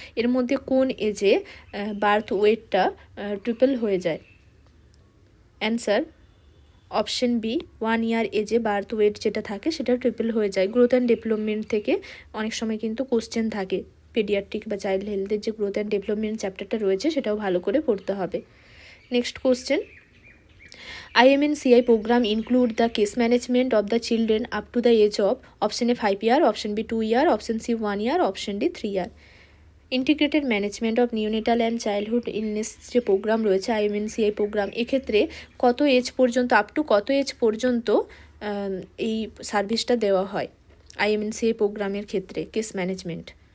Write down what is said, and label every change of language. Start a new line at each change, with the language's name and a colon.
Bangla: এর মধ্যে কোন এজে বার্থ ওয়েটটা ট্রিপল হয়ে যায়? অ্যান্সার অপশন বি 1 ইয়ার এজে বার্থ ওয়েট যেটা থাকে সেটা ট্রিপল হয়ে যায়। গ্রোথ অ্যান্ড ডেভেলপমেন্ট থেকে অনেক সময় কিন্তু কোশ্চেন থাকে, পেডিয়াট্রিক বা চাইল্ড হেলথের যে গ্রোথ অ্যান্ড ডেভেলপমেন্ট চ্যাপ্টারটা রয়েছে সেটাও ভালো করে পড়তে হবে।
English: Next question, IMNCI program include the case management of the children up to the age of? Option A 5 year, option B 2 year, option C 1 year, option D 3 year.
Bangla: Integrated management of neonatal and childhood illness যে programme রয়েছে IMNCI programme, এক্ষেত্রে কত age পর্যন্ত, up to কত age পর্যন্ত এই সার্ভিসটা দেওয়া হয় IMNCI প্রোগ্রামের ক্ষেত্রে কেস ম্যানেজমেন্ট?